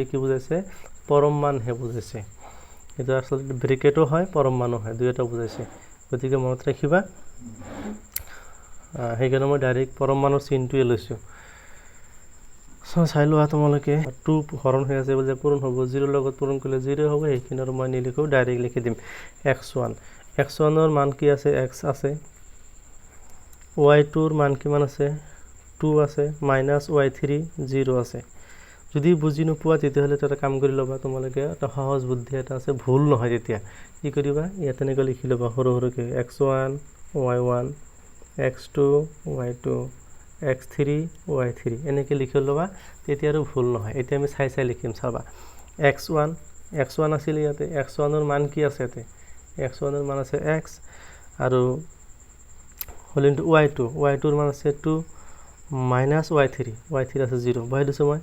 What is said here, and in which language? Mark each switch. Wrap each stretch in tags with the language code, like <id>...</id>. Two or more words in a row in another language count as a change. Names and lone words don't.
<as>কি বুজাইছে পৰম মান হে বুজাইছে এটা আসলে ব্ৰেকেটও হয় পৰম মানো হয় দুইটা বুজাইছে গতিকে মনত ৰাখিবা সেইকাৰণে মই ডাইৰেক্ট পৰম মানৰ চিনটোৱে লৈছো সো চাই লোৱা তোমালোকে 2 হৰণ হৈ আছে বলে পূৰণ হ'ব 0 লগত পূৰণ কৰিলে 0 হ'ব এইখিনৰ মই নিলিখো ডাইৰেক্ট লিখি দিম x1 ৰ মান কি আছে x আছে y2 ৰ মান কিমান আছে 2 আছে মাইনাছ y3 0 আছে যদি বুজি নোপোৱা তেতিয়াহ'লে এটা কাম কৰি ল'বা তোমালোকে এটা সহজ বুদ্ধি এটা আছে ভুল নহয় তেতিয়া কি কৰিবা ইয়াত এনেকৈ লিখি ল'বা সৰু সৰুকৈ x1 y1 x2 y2 x3 y3 এনেকৈ লিখি ল'বা তেতিয়া আৰু ভুল নহয় এতিয়া আমি চাই চাই লিখিম চাবা x1 আছিল ইয়াতে x1 ৰ মান কি আছে ইয়াতে x1 ৰ মান আছে x আৰু হল ইনটু y2 ৰ মান আছে 2 মাইনাছ y3 আছে 0 বহাই দিছোঁ মই</as>